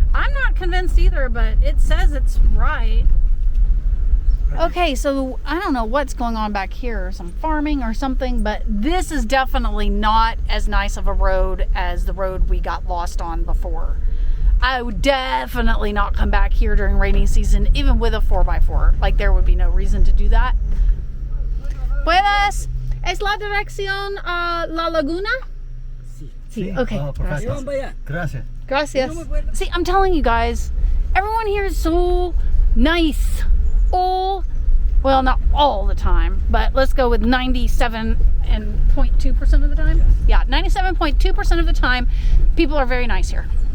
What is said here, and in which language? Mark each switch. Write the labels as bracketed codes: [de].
[en] I'm not convinced either, but it says it's right. Okay, so I don't know what's going on back here, some farming or something, but this is definitely not as nice of a road as the road we got lost on before. I would definitely not come back here during rainy season, even with a 4x4. Like, there would be no reason to do that. [es] Buenas, ¿es la dirección a la laguna? Sí. Okay. Oh, perfecto. Gracias. Gracias. [en] See, I'm telling you guys, everyone here is so nice. Well, not all the time, but let's go with 97.2% of the time. Yeah, 97.2% of the time, people are very nice here.